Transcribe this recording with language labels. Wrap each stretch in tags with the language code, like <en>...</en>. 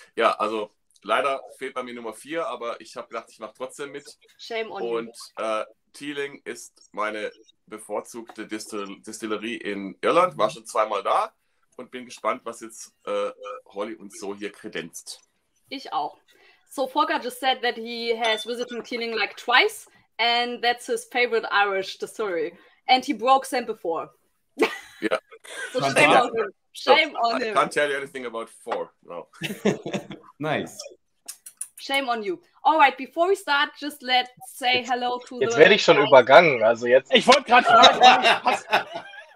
<de>Ja, also leider fehlt bei mir Nummer 4, aber ich habe gedacht, ich mache trotzdem mit.</de> <en>Shame on</en> <de>Und Teeling ist meine bevorzugte Distillerie in Irland, war schon zweimal da und bin gespannt, was jetzt Holly uns so hier kredenzt. Ich auch.</de> <en>So Volker just said that he has visited Teeling like twice and that's his favorite Irish distillery. And he broke sample 4. Yeah. So shame on him. Shame on him. I can't tell you anything about 4. No. Nice. Shame on you. Alright, before we start, just let's say hello to</en> <de>Jetzt werde ich schon übergangen, also jetzt. Ich wollte gerade fragen,</de>